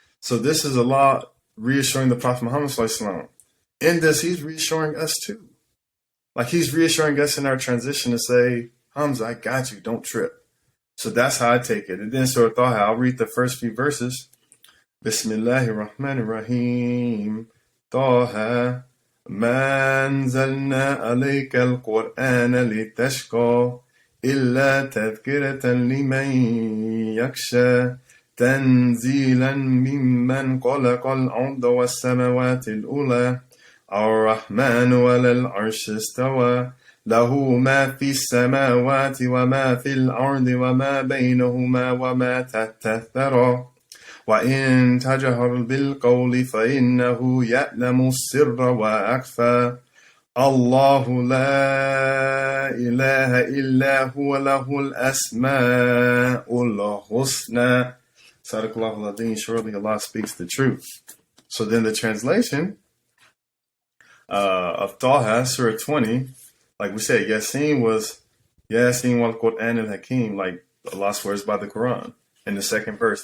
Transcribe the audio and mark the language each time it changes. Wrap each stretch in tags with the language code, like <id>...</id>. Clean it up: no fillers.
<en>So this is Allah reassuring the Prophet Muhammad Sallallahu Alaihi Wasallam. In this, He's reassuring us too. Like He's reassuring us in our transition to say, Hamza, I got you, don't trip. So that's how I take it. And then Surah TaHa, I'll read the first few verses. Bismillahir Rahmanir Rahim. TaHa.</en> <ar>ما أنزلنا عليك القرآن لتشقى إلا تذكرة لمن يخشى تنزيلا ممن خلق الأرض والسماوات الأولى الرحمن على العرش استوى له ما في السماوات وما في الأرض وما بينهما وما تحت الثرى وإن تجهر بالقول فإنه يعلم السر وأخفى الله لا إله إلا هو له الأسماء الحسنى.</ar> <en>Sadaqallahu al-Azim, surely Allah speaks the truth. So then the translation of TaHa, Surah 20, like we said, YaSeen was YaSeen wal Qur'an al-Hakim, like Allah swears by the Quran in the second verse.</en>